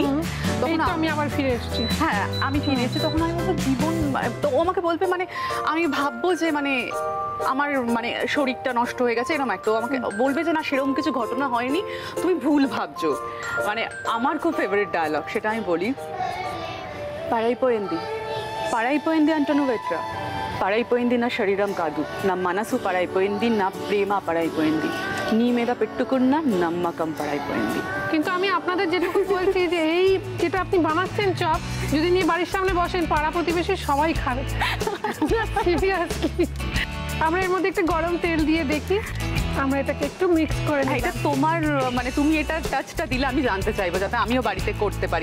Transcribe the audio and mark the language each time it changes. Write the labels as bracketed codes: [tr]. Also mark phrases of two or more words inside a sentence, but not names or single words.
[bn] তখন আমি আবার ফিরে এসেছি। হ্যাঁ, আমি ফিরে এসেছি। তখন আমি বলবো জীবন, তো ও আমাকে বলবে মানে আমি ভাববো যে মানে আমার মানে শরীরটা নষ্ট হয়ে গেছে এরকম একটা, আমাকে বলবে যে না সেরকম কিছু ঘটনা হয়নি, তুমি ভুল ভাবছো। মানে আমার খুব [en] favourite dialogue, [bn] সেটা আমি বলি। [te] పాడైపోయింది అంటను వెట్ర పాడైపోయింది నా శరీరం కాదు, నా మనసు పాడైపోయింది, నా ప్రేమ పాడైపోయింది, నీ మీద పెట్టుకున్న నమ్మకం పాడైపోయింది। [bn] কিন্তু আমি আপনাদের যেটুকু বলছি যে এই যেটা আপনি বানাচ্ছেন চপ, যদি নিয়ে বাড়ির সামনে বসেন পাড়া প্রতিবেশী সবাই খাবে। সিরিয়াসলি, আমরা এর মধ্যে একটু গরম তেল দিয়ে দেখি, আমরা এটাকে একটু মিক্স করে নিই। এটা তোমার মানে তুমি এটা টাচটা দিলে আমি জানতে চাইবো, যাতে আমিও বাড়িতে করতে পারি।